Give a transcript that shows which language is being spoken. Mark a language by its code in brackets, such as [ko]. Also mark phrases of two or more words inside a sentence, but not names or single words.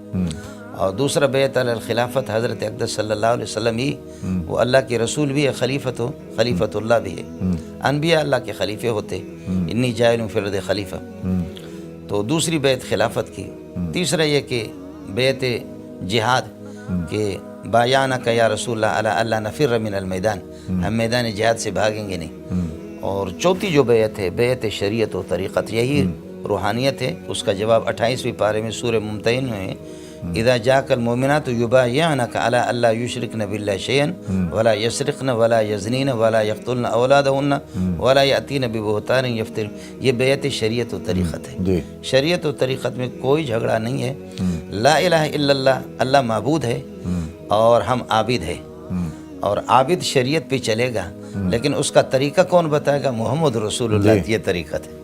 [ur] اور دوسرا بیعت [ar] علی الخلافت، [ur] حضرت اقدس [ar] صلی اللہ علیہ وسلم [ur] ہی وہ اللہ کے رسول بھی ہے، [ar] خلیفت اللہ [ur] بھی ہے. انبیاء اللہ کے خلیفے ہوتے، [ar] انی جاعل فی الارض خلیفہ. [ur] تو دوسری بیعت خلافت کی. تیسرا یہ کہ بیعت جہاد، کہ [ar] بایعنک یا رسول اللہ علی اللہ نفر من المیدان، [ur] ہم میدان جہاد سے بھاگیں گے نہیں. اور چوتھی جو بیعت ہے بیعت شریعت و طریقت، یہی روحانیت ہے. اس کا جواب 28ویں پارے میں سورہ ممتحن میں ہے، [ar] اذا جاءک المؤمنات یبایعنک علی الا یشرکن باللہ شیئا ولا یسرقن ولا یزنین ولا یقتلن اولادہن ولا یأتین ببہتان یفترین. [ur] یہ بیعت شریعت و طریقت ہے. شریعت و طریقت میں کوئی جھگڑا نہیں ہے. [ar] لا الہ الا اللہ، [ur] اللہ معبود ہے اور ہم عابد ہیں. اور عابد شریعت پہ چلے گا، لیکن اس کا طریقہ کون بتائے گا؟ [ar] محمد رسول اللہ. [ur] یہ طریقت ہے.